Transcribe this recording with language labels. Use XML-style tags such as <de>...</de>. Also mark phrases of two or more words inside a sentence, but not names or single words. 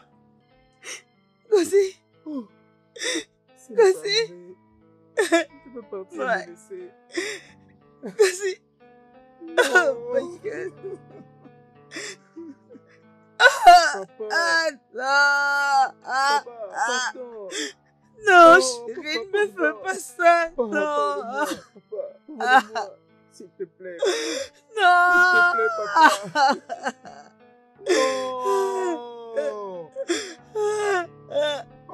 <fr>Gozi. Oh. Gozi. Tu peux partir me laisser.</fr> <en>Gozi. Oh my God.</en> <fr>Non, chérie, ne me fais pas ça. Non. Papa, s'il te plaît. Non. S'il te plaît, papa. Non.</fr>